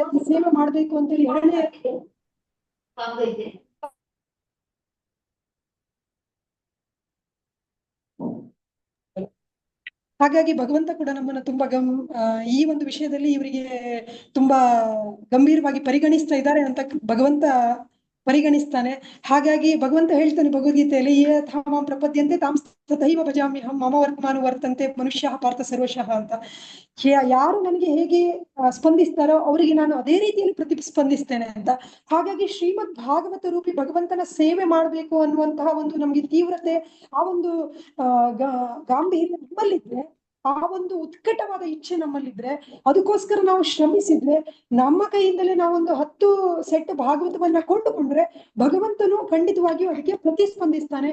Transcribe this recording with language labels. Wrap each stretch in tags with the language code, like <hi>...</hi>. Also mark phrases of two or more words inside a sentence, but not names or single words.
<kn>ಈ ಸೇವೆ ಮಾಡ್ಬೇಕು ಅಂತೇಳಿ ಹಾಗಾಗಿ ಭಗವಂತ ಕೂಡ ನಮ್ಮನ್ನ ತುಂಬಾ ಈ ಒಂದು ವಿಷಯದಲ್ಲಿ ಇವರಿಗೆ ತುಂಬಾ ಗಂಭೀರವಾಗಿ ಪರಿಗಣಿಸ್ತಾ ಇದ್ದಾರೆ ಅಂತ ಭಗವಂತ ಪರಿಗಣಿಸ್ತಾನೆ. ಹಾಗಾಗಿ ಭಗವಂತ ಹೇಳ್ತಾನೆ ಭಗವದ್ಗೀತೆಯಲ್ಲಿ</kn> <sa>ಯಥಾಮಾಂ ಪ್ರಪದ್ಯಂತೆ ತಾಂ ತಥೈವ ಭಜಾಮ್ಯಹಂ ಮಮ ವರ್ತ್ಮಾನು ವರ್ತಂತೆ ಮನುಷ್ಯ ಪಾರ್ಥ ಸರ್ವಶಃ ಅಂತ.</sa> <kn>ಯಾರು ನನಗೆ ಹೇಗೆ ಸ್ಪಂದಿಸ್ತಾರೋ ಅವರಿಗೆ ನಾನು ಅದೇ ರೀತಿಯಲ್ಲಿ ಪ್ರತಿಸ್ಪಂದಿಸ್ತೇನೆ ಅಂತ. ಹಾಗಾಗಿ ಶ್ರೀಮದ್ ಭಾಗವತ ರೂಪಿ ಭಗವಂತನ ಸೇವೆ ಮಾಡ್ಬೇಕು ಅನ್ನುವಂತಹ ಒಂದು ನಮ್ಗೆ ತೀವ್ರತೆ, ಆ ಒಂದು ಗಾಂಭೀರ್ಯ ನಮ್ಮಲ್ಲಿದ್ರೆ, ಆ ಒಂದು ಉತ್ಕಟವಾದ ಇಚ್ಛೆ ನಮ್ಮಲ್ಲಿದ್ರೆ, ಅದಕ್ಕೋಸ್ಕರ ನಾವು ಶ್ರಮಿಸಿದ್ರೆ, ನಮ್ಮ ಕೈಯಿಂದಲೇ ನಾವೊಂದು 10 ಸೆಟ್ ಭಾಗವತವನ್ನ ಕೊಂಡುಕೊಂಡ್ರೆ ಭಗವಂತನು ಖಂಡಿತವಾಗಿಯೂ ಅದಕ್ಕೆ ಪ್ರತಿಸ್ಪಂದಿಸ್ತಾನೆ.</kn>